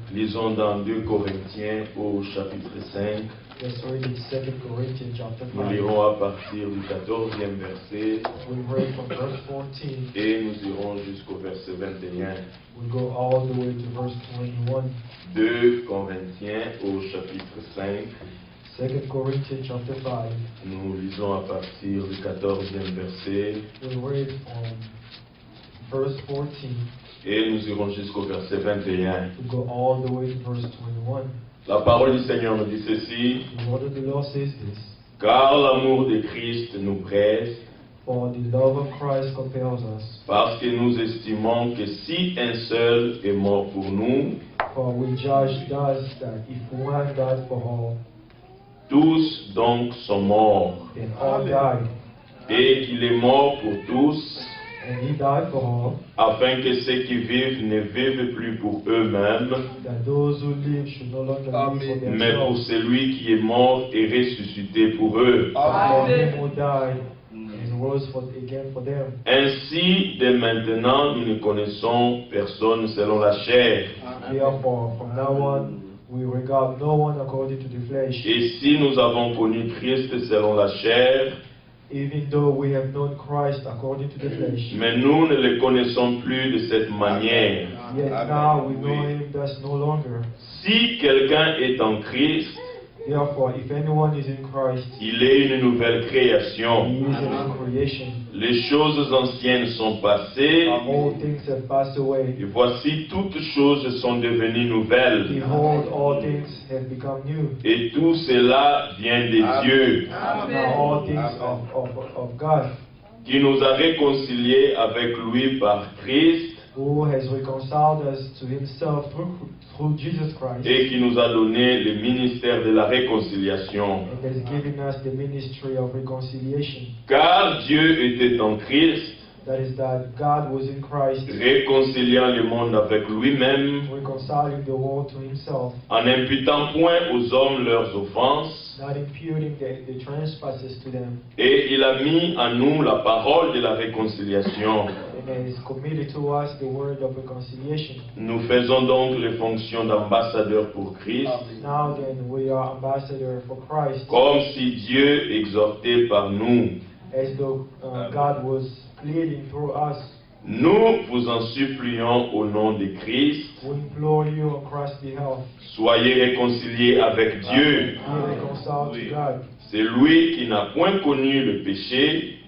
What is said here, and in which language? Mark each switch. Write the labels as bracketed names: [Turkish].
[French] Lisons dans 2 Corinthiens au chapitre 5. [English] Let's read in 2 Corinthians chapter 5. [French] Nous lirons à partir du 14e verset [English] We read from verse 14. [French] et nous irons jusqu'au verset 21. [English] We go all the way to verse 21. [French] 2 Corinthiens au chapitre 5. [English] 2 Corinthians chapter 5. [French] Nous lisons à partir du 14e verset [English] We read from verse 14. [French] et nous irons jusqu'au verset 21. [English] We go all the way to verse 21. [French] La parole du Seigneur nous dit ceci: [English] The word of the Lord says this. [French] Car l'amour de Christ nous presse, [English] For the love of Christ compels us. [French] Parce que nous estimons que si un seul est mort pour nous, [English] For we judge thus that if one died for all, [French] tous donc sont morts. [English] then all died. [French] Et qu'il est mort pour tous, [English] And he died for all, [French] afin que ceux qui vivent ne vivent plus pour eux-mêmes, [English] that those who live should no longer live for [French] mais pour [English] themselves, [French] celui qui est mort et ressuscité pour eux. [English] but for him who died and rose again for them. [French] Ainsi, dès maintenant, nous ne connaissons personne selon la chair. [English] Therefore, from now on, we regard no one according to the flesh. [French] Et si nous avons connu Christ selon la chair, [English] Even though we have known Christ according to the flesh, [French] mais nous ne le connaissons plus de cette manière. [English] yet now we know him thus no longer. [French] Si quelqu'un est en Christ, [English] Therefore, if anyone is in Christ, [French] il est une nouvelle [English] he [French] création. [English] is a new creation. [French] Les choses anciennes sont passées, [English] All things have passed away. [French] et voici toutes choses sont devenues nouvelles. [English] Behold, all things have become new. [French] Et tout cela vient des dieux, [English] Now all things of God, [French] qui nous a réconciliés avec lui par Christ, [English] who has reconciled us to himself through Jesus Christ, [French] et qui nous a donné le ministère de la réconciliation. [English] and has given us the ministry of reconciliation. [French] Car Dieu était en Christ, [English] That is, that God was in Christ, [French] réconciliant le monde avec lui-même, [English] reconciling the world to himself, [French] en n'imputant point aux hommes leurs offenses, [English] not imputing the trespasses to them, [French] et il a mis en nous la parole de la réconciliation. [English] and has committed to us the word of reconciliation. [French] Nous faisons donc les fonctions d'ambassadeurs pour Christ, [English] Now then, we are ambassadors for Christ, [French] comme si Dieu exhortait par nous. [English] as though God was pleading through us. [French] Nous vous en supplions au nom de Christ, [English] We implore you on Christ's behalf, [French] soyez réconciliés avec Dieu. [English] be reconciled to God. [French] C'est lui qui n'a point connu le péché,